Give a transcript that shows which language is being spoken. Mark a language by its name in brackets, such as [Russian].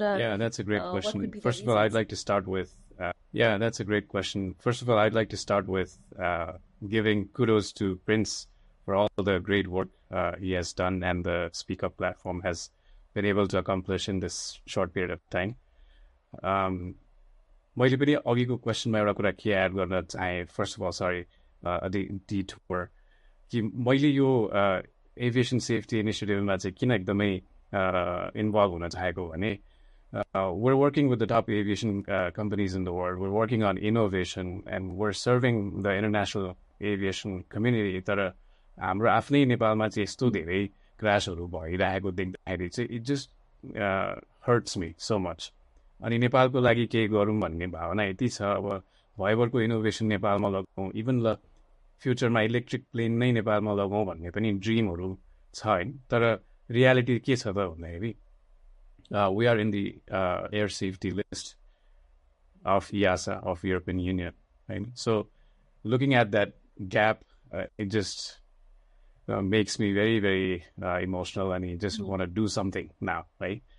[English] yeah that's a great question first of all I'd like to start with yeah that's a great question first of all I'd like to start with giving kudos to Prince for all the great work he has done and the Speak Up platform has been able to accomplish in this short period of time [Nepali] मैले पनि अघिको क्वेसनमा एउटा कुरा के add गर्न चाहेँ first of all sorry डिटुर कि मैले यो एभिएसन सेफ्टी इनिसिएटिभमा चाहिँ किन एकदमै इन्भल्भ हुन चाहेको भने [English] we're working with the top aviation companies in the world. We're working on innovation, and we're serving the international aviation community. [Nepali] तर हाम्रो आफ्नै नेपालमा चाहिँ यस्तो धेरै क्रासहरू भइरहेको देख्दाखेरि चाहिँ [English] it just hurts me so much. [Nepali] अनि नेपालको लागि केही गरौँ भन्ने भावना यति छ. अब भयभरको इनोभेसन नेपालमा लगाउँ, इभन ल फ्युचरमा इलेक्ट्रिक प्लेन नै नेपालमा लगाउँ भन्ने पनि ड्रिमहरू छ हैन. तर रियालिटी के छ त भन्दाखेरि [English] we are in the air safety list of EASA, of European Union, right? So looking at that gap, it just makes me very, very emotional, and I just want to do something now, right?